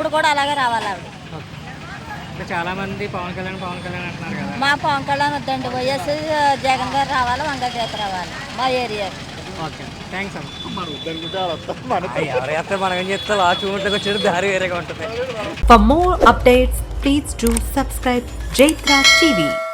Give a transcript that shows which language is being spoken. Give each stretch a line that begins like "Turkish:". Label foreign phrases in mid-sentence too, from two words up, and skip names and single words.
Telugu: ఇప్పుడు కూడా అలాగే రావాలి ఆవిడ. ఇంకా చాలామంది పవన్ కళ్యాణ్ అంటున్నారు కదా. మా పవన్ కళ్యాణ్ వద్దండి, వైఎస్ జగన్ గారు రావాలి, వంగగీత రావాలి మా ఏరియాకి.
English: Okay, thanks
Telugu: అమ్మ. ఎవరైతే మనం ఏం చెప్తా ఆ చూడటానికి వచ్చేది దారి వేరేగా ఉంటుంది.
English: For more updates, please do subscribe Jaitra TV.